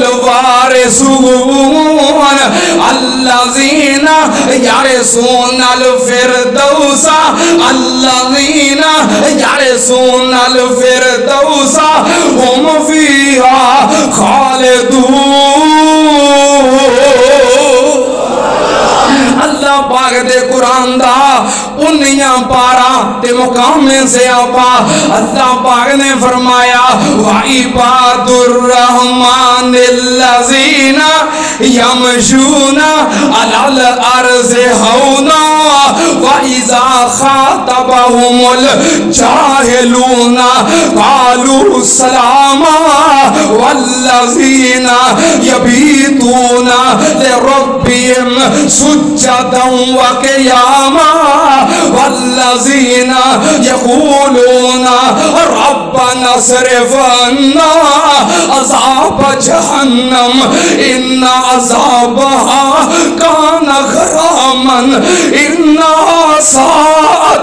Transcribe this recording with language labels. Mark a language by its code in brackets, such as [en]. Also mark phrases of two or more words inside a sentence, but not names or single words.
[ar] الوارثون الذين يرثون الفردوس الذين يرثون الفردوس هم فيها خالدون. [pa] اللہ پاک دے قرآن دا انیاں پارا تے مقام سے آپا اللہ پاک نے فرمایا [ar] وَعِبَادُ الرَّحْمَنِ الَّذِينَ يَمْشُونَ عَلَى الْأَرْضِ هَوْنًا وَإِذَا خَاطَبَهُمُ الْجَاهِلُونَ قَالُوا سَلَامًا وَالَّذِينَ يَبِيتُونَ لِرَبِّهِمْ سُجَّدًا وَقِيَامًا والذين يقولون ربنا اصرف عنا عذاب جهنم إن عذابها كان غراما إنها ساءت